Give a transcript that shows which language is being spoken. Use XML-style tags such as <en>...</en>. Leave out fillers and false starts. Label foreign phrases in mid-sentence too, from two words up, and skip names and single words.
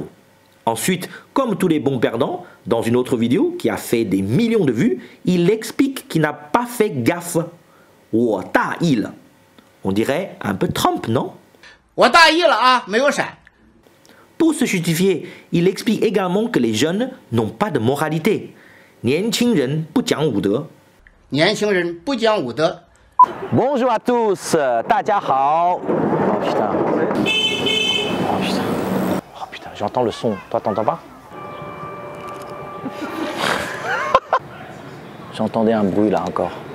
<fr>Ensuite, comme tous les bons perdants, dans une autre vidéo qui a fait des millions de vues, il explique qu'il n'a pas fait gaffe. On dirait un peu Trump, non? Pour se justifier, il explique également que les jeunes n'ont pas de moralité.</fr> <zh>年轻人不讲武德.</zh> <fr>Bonjour à tous,</fr> <zh>大家好.</zh> <fr>Oh putain. Oh putain, j'entends le son. Toi, t'entends pas? J'entendais un bruit là encore.</fr>